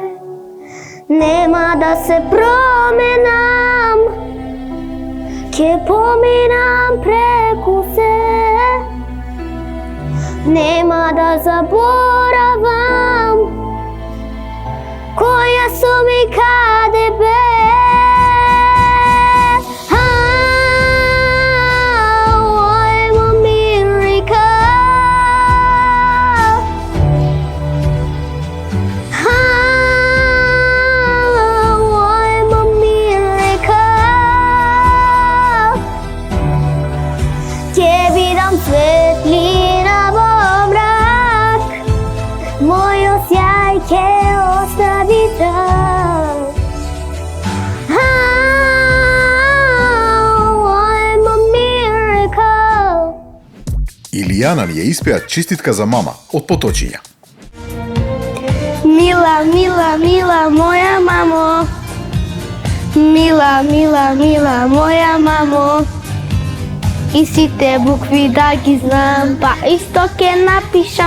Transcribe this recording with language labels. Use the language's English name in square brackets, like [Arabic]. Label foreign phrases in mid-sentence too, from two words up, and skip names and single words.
[Macedonian] Нема да се променам, ќе поминам преку се. Нема да заборавам која сум и каде бев. [English] I'm a miracle. I'm a miracle. [Macedonian] Ќе бидам светлина во мрак, мојот сјај ќе остави траг. [English] I'm a miracle. [Macedonian] Илијана ни ја испеа честитка за мама од Поточиња. Мила, мила, мила, моја мамо. Мила, мила, мила, моја мамо. И сите букви да ги знам, па исто ке напишам.